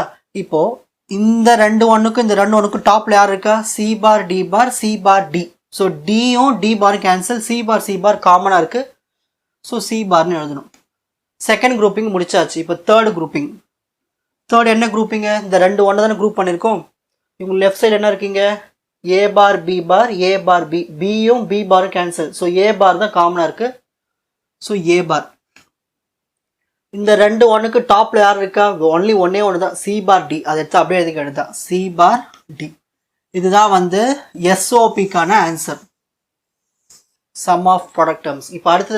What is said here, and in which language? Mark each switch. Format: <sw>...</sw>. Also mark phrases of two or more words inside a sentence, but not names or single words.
<ta>இப்போது இந்த 2 1க்கும் இந்த 2 1க்கும் டாப்பில் யார் இருக்கா?</ta> <en>C bar, D bar, C bar, D. So D-um D bar-um cancel. C bar</en> <ta>காமனாக இருக்குது.</ta> <en>So C bar-nu</en> <ta>எழுதணும்.</ta> <en>second grouping</en> <ta>முடிச்சாச்சு. இப்போ</ta> <en>third grouping.</en> <ta>தேர்ட் என்ன குரூப்பிங்க? இந்த 2 1 தானே குரூப் பண்ணியிருக்கோம். இவங்க</ta> <en>left side</en> <ta>என்ன இருக்கீங்க?</ta> <en>A bar B bar A bar B Bயும் B bar cancel. So A bar</en> <ta>தான் காமனா இருக்கு.</ta> <en>So A bar.</en> <ta>இந்த ரெண்டு ஒன்றுக்கு டாப்பில் யார் இருக்கா ஒன்லி ஒன்னே ஒன்று தான்</ta> <en>C bar D</en> <ta>அதை எடுத்து அப்படியே எதுக்கு எடுத்தா</ta> <en>C bar D</en> <ta>இதுதான் வந்து</ta> <en>SOP-kkana answer sum of product terms</en> <ta>இப்போ அடுத்தது</ta>